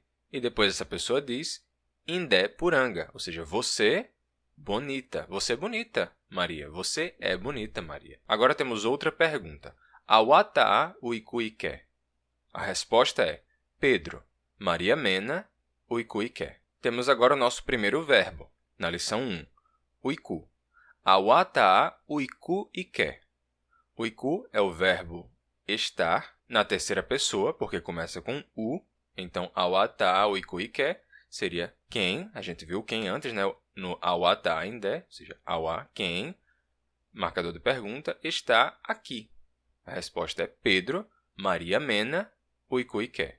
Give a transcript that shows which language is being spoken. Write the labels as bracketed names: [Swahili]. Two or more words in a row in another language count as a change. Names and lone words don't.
[Portuguese] E depois essa pessoa diz [Nheengatu] Indé-Puranga, [Portuguese] ou seja, você bonita. Você é bonita, Maria. Você é bonita, Maria. Agora temos outra pergunta. [Nheengatu] Awata Uikuiké. [Portuguese] A resposta é Pedro, Maria [Nheengatu] Mena, Uikuiké. [Portuguese] Temos agora o nosso primeiro verbo, na lição 1. [Nheengatu] Uiku. Awata Uikuiké. [Portuguese] Uiku é o verbo estar na terceira pessoa, porque começa com u. Então, [Nheengatu] awata uikuiké [Portuguese] seria quem. A gente viu quem antes, né? No [Nheengatu] awata indé, [Portuguese] ou seja, awa, quem, marcador de pergunta, está aqui. A resposta é Pedro, Maria [Nheengatu] Mena, uikuiké.